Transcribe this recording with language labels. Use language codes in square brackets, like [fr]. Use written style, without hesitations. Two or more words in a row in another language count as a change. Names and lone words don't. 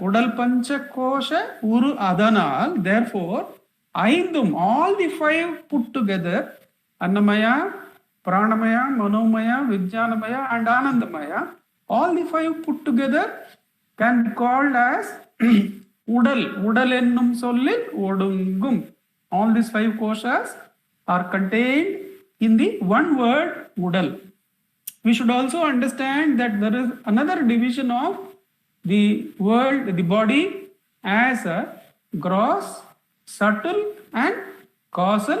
[ta] உடல் பஞ்ச, கோஷ, உரு ஆதலால். [en] Therefore, Aindum, all the 5 put together, Annamaya, Pranamaya, Manomaya, Vijnanamaya and Anandamaya, all the 5 put together can be called as Udal. [ta] உடல் என்னும் சொல்லில் ஒடுங்கும். [en] All these 5 koshas are contained in the one word Udal. We should also understand that there is another division of the world, the body, as a gross, subtle and causal.